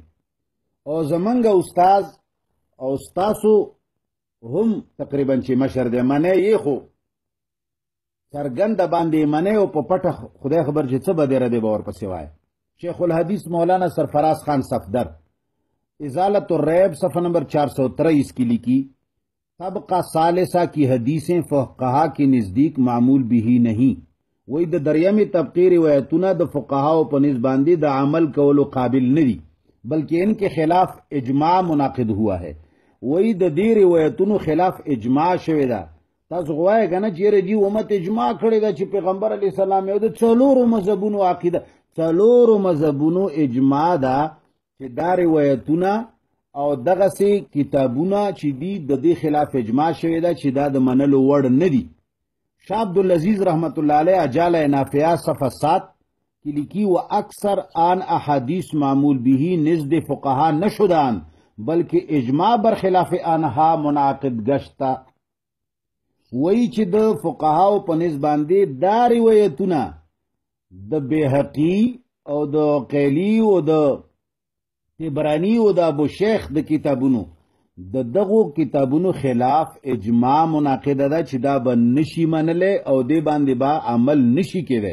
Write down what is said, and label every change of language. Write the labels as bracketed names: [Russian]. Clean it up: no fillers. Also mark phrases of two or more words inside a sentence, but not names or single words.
[Pashto] او زمونږ استاد او ستاسو هم تقریبا چې مشر دی منی یې خو څرګنده باندې منی او په پټه خدای خبر چې څه به دی ردی به ورپسې وایه. [Urdu] شیخ الحدیث مولانا سرفراز خان صفدر ازالت الریب صفحہ نمبر 423 کی لکھی طبقہ ثالثہ کی حدیثیں فقہا کے نزدیک معمول بھی نہیں. [Pashto] وہی د دریمی طبقی روایتونه د فقهاو په نسبت باندې د عمل کولو قابل نه دي، [Urdu] بلکہ ان کے خلاف اجماع منعقد ہوا ہے. [Pashto] وہی د دې روایتونو خلاف اجماع شوی ده. تاسو غواړئ کنه چې دی امت اجماع کړی ده چې پیغمبر علیه السلام یو د څلورو مذهبونو عقیده، څلورو مذهبونو اجماع ده چې دا روایتونه او دغسې کتابونه چې دی د دې خلاف اجماع شوی ده چې دا د منلو وړ نه دي. [Persian] شاه عبدالعزیز رحمت اللہ علیہ اجالہ نافعہ صفحہ 7 [Urdu] کی لکھی [Persian] و اکثر آن احادیث معمول بھی نزد فقہا نشدان بلکہ اجماع برخلاف آنها منعقد گشتا. [Pashto] وی چې د فقهاو په نسبت باندې دا روایتونه د بیهقی او د قیلی او د تبرانی او د ابو شیخ د کتابونو د دغو کتابونو خلاف اجماع منعقد ده چې دا به نشي منلی او دې باندې به عمل نشي کېدی.